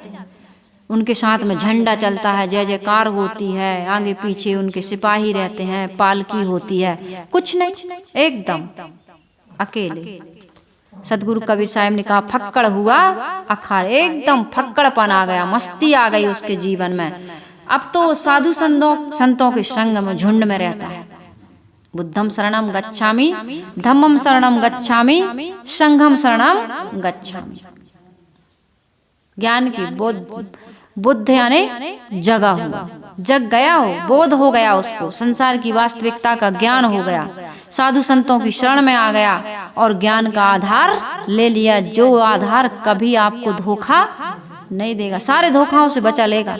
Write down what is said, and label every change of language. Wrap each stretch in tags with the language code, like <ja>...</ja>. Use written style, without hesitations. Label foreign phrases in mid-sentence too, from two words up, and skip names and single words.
<hi>उनके साथ में झंडा चलता है, जय जयकार होती है, आगे पीछे उनके सिपाही रहते हैं, पालकी होती है, कुछ नहीं, एकदम अकेले। सदगुरु कबीर साहब ने कहा फक्कड़ हुआ अखाड़, एकदम फक्कड़पन आ गया, मस्ती आ गई उसके जीवन में। अब तो साधु संतों के संग में झुंड में रहता है।</hi> <pi>बुद्धम शरणम गच्छामि, धम्मम शरणम गच्छामि, संघम शरणम गच्छामि।</pi> <hi>ज्ञान की बुद्ध यानी जगा हुआ, जग गया हो, बोध हो गया उसको, संसार की वास्तविकता का ज्ञान हो गया, साधु संतों की शरण में आ गया और ज्ञान का आधार ले लिया, जो आधार कभी आपको धोखा नहीं देगा, सारे धोखाओं से बचा लेगा।</hi>